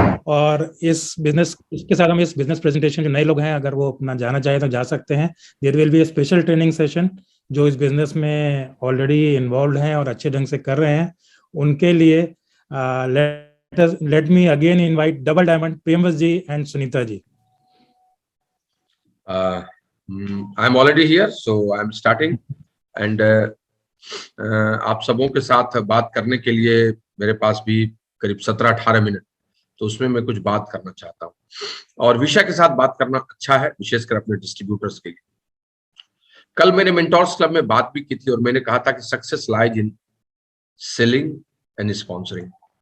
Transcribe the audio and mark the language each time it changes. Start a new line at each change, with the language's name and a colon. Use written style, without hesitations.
Hindi: और इसके साथ हम इस बिजनेस प्रेजेंटेशन, जो नए लोग हैं अगर वो अपना जाना चाहे तो जा सकते हैं।
English: there will be a special training session
Hindi: जो इस बिजनेस में ऑलरेडी इन्वॉल्व हैं और अच्छे ढंग से कर रहे हैं, उनके लिए
English: let me again invite
Hindi: Double Diamond, Priyamvas ji and Sunita ji.
English: I'm already here, so I'm starting. And
Hindi: आप सबों के साथ बात करने के लिए मेरे पास भी करीब 17-18 मिनट, तो उसमें मैं कुछ बात करना चाहता हूँ। और विषय के साथ बात करना अच्छा है, विशेषकर अपने डिस्ट्रीब्यूटर्स के लिए। कल मैंने मेंटोर्स क्लब में बात भी की थी और मैंने कहा था कि
English: Success lies in selling and sponsoring.